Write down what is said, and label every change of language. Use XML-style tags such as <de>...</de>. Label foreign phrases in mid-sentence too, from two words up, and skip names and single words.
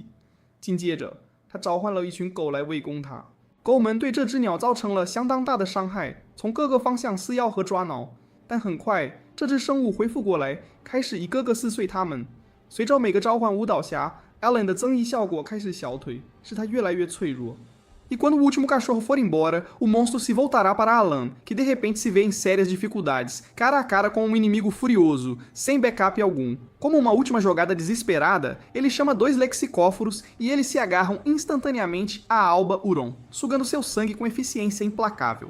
<zh>紧接着，他召唤了一群狗来围攻他。狗们对这只鸟造成了相当大的伤害，从各个方向撕咬和抓挠。但很快，这只生物恢复过来，开始一个个撕碎它们。随着每个召唤舞蹈下 Alan 的增益效果开始消退，使他越来越脆弱。</zh> <pt>E quando o último cachorro for embora, o monstro se voltará para Alan, que de repente se vê em sérias dificuldades, cara a cara com um inimigo furioso, sem backup algum. Como uma última jogada desesperada, ele chama 2 lexicóforos e eles se agarram instantaneamente a Alba Huron, sugando seu sangue com eficiência implacável.</pt>